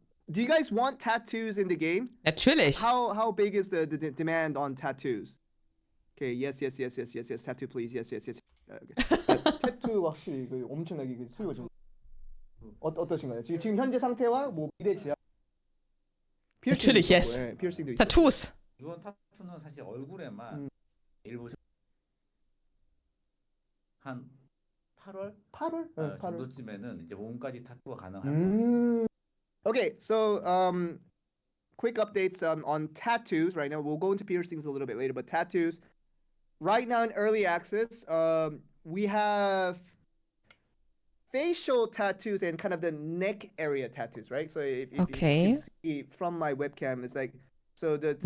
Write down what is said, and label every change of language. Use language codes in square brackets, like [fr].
[en] Do you guys want tattoos in the game? [de] Natürlich. [en] How big is the demand on tattoos? Okay, yes. Tattoo, please. Yes. [ko] 타투 확실히 엄청나게 수요가 좀 어떠신가요? 지금 현재 상태와 뭐 미래 지향. [de] Natürlich, yes. [ko] 피어싱도 있고. [en] Tattoos. [ko] 이번 타투는 사실 얼굴에만 일부 한 8월? 8월? 정도쯤에는 이제 몸까지 타투가 가능합니다. [en] Okay, so quick updates on tattoos right now. We'll go into piercings a little bit later, but tattoos right now in early access, we have facial tattoos and kind of the neck area tattoos, right? So if you can see from my webcam, it's like so the